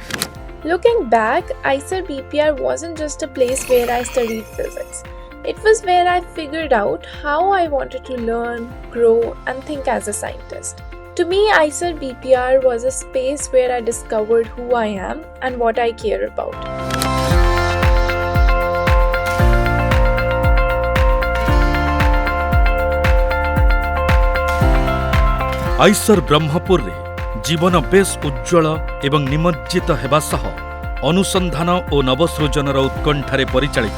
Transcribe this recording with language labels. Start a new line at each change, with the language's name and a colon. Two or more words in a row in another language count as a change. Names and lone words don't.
English: Looking back, IISER BPR wasn't just a place where I studied physics. It was where I figured out how I wanted to learn, grow and think as a scientist. To me, IISER BPR was a space where I discovered who I am and what I care about.
Odia: ଆଇସର ବ୍ରହ୍ମପୁରରେ ଜୀବନ ବେଶ୍ ଉଜ୍ଜ୍ୱଳ ଏବଂ ନିମଜ୍ଜିତ ହେବା ସହ ଅନୁସନ୍ଧାନ ଓ ନବସୃଜନର ଉତ୍କଣ୍ଠାରେ ପରିଚାଳିତ।